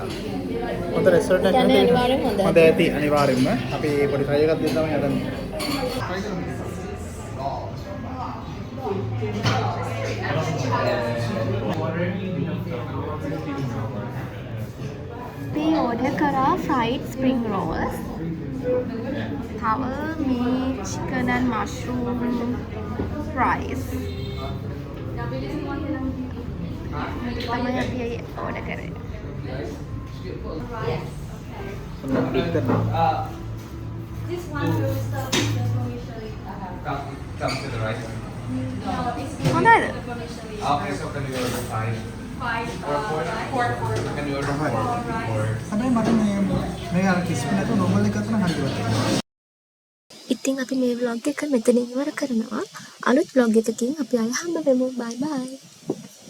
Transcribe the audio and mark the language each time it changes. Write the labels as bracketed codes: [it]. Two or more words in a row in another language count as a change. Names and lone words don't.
[si] හොඳ රෙස්ටුරන්ට් එකක් කියන්නේ අනිවාර්යෙන් හොඳයි. හොඳ ඇති අනිවාර්යෙන්ම. අපි පොඩි try එකක් දෙන්න තමයි හදන්නේ. අපි ඕඩර් කරා [en] fried spring rolls. [si] තව මේ [en] chicken and mushroom fries. [si] තමයි අපි ඕඩර් කරේ. [en] This one roast stuff is usually Come to the right. [si] හොඳයිද? [en] Okay, so can you order five? Four. Can you order four? [si] හැබැයි මට මේ අර කිසිම නැතුව normal එකක් තමයි හරියට. ඉතින් අපි මේ vlog එක මෙතනින් ඉවර කරනවා. අලුත් vlog එකකින් අපි ආයෙ හම්බ වෙමු. [en] bye bye.